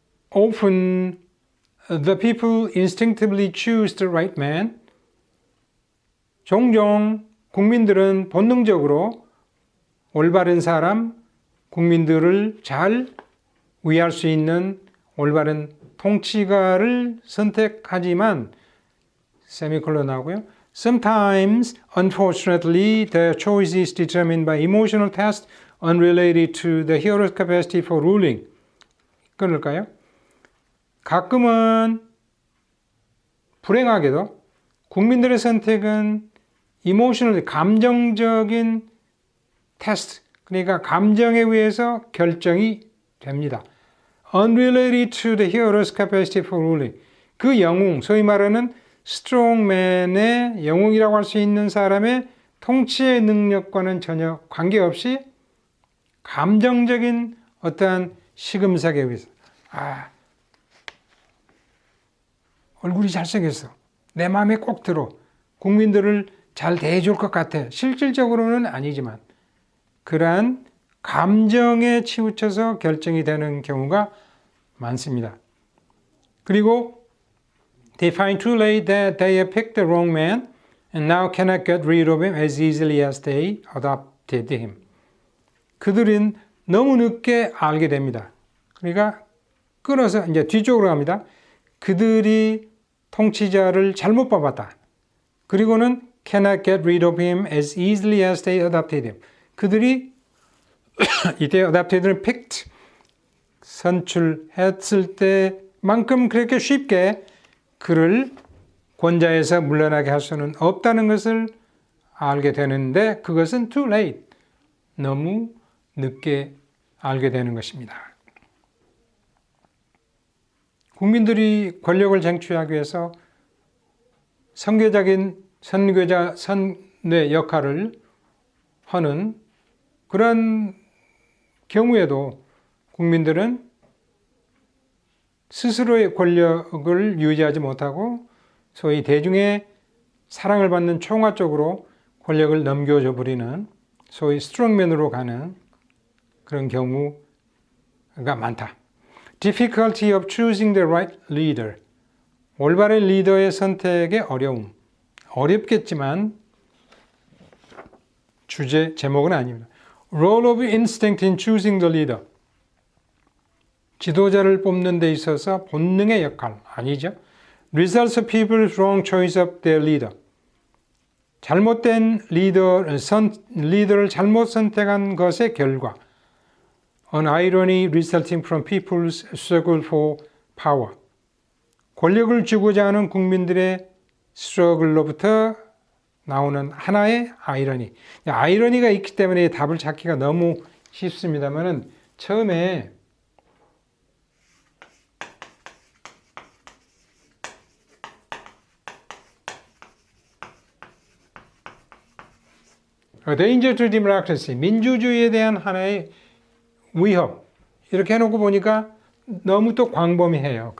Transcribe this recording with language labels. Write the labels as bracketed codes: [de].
[en] Often the people instinctively choose the right man. [ko] 종종 국민들은 본능적으로 올바른 사람, 국민들을 잘 위할 수 있는 올바른 통치가를 선택하지만 세미콜론 하고요. [en] Sometimes, unfortunately, the choice is determined by emotional tests unrelated to the hero's capacity for ruling. [ko] 끊을까요? 가끔은 불행하게도 국민들의 선택은 emotional, 감정적인 테스트, 그러니까 감정에 의해서 결정이 됩니다. [en] Unrelated to the hero's capacity for ruling. [ko] 그 영웅, 소위 말하는 스트롱맨의 영웅이라고 할 수 있는 사람의 통치의 능력과는 전혀 관계없이 감정적인 어떠한 시금석에 의해서 얼굴이 잘생겼어. 내 마음에 꼭 들어. 국민들을 잘 대해줄 것 같아. 실질적으로는 아니지만 그러한 감정에 치우쳐서 결정이 되는 경우가 많습니다. 그리고 [en] they find too late that they have picked the wrong man and now cannot get rid of him as easily as they adopted him. [ko] 그들은 너무 늦게 알게 됩니다. 그러니까 끌어서 이제 뒤쪽으로 갑니다. 그들이 통치자를 잘못 뽑았다. 그리고는 [en] cannot get rid of him as easily as they adopted him. [ko] 그들이 이때 adopted는 picked 선출했을 때만큼 그렇게 쉽게 그를 권좌에서 물러나게 할 수는 없다는 것을 알게 되는데 그것은 [en] too late. [ko] 너무 늦게 알게 되는 것입니다. 국민들이 권력을 쟁취하기 위해서 선교자 선의 역할을 하는 그런 경우에도 국민들은 스스로의 권력을 유지하지 못하고 소위 대중의 사랑을 받는 총화 쪽으로 권력을 넘겨줘 버리는 소위 스트롱맨으로 가는 그런 경우가 많다. [en] Difficulty of choosing the right leader. [ko] 올바른 리더의 선택의 어려움. 어렵겠지만 제목은 아닙니다. [en] Role of instinct in choosing the leader. [ko] 지도자를 뽑는 데 있어서 본능의 역할 아니죠. [en] Results of people's wrong choice of their leader. [ko] 잘못된 리더를 잘못 선택한 것의 결과. [en] An irony resulting from people's struggle for power. [ko] 권력을 주고자 하는 국민들의 스트러글로부터 나오는 하나의 아이러니. 아이러니가 있기 때문에 답을 찾기가 너무 쉽습니다만은 처음에 [en] A danger to democracy, [ko] 민주주의에 대한 하나의 위협 이렇게 해놓고 보니까 너무 또 광범위해요.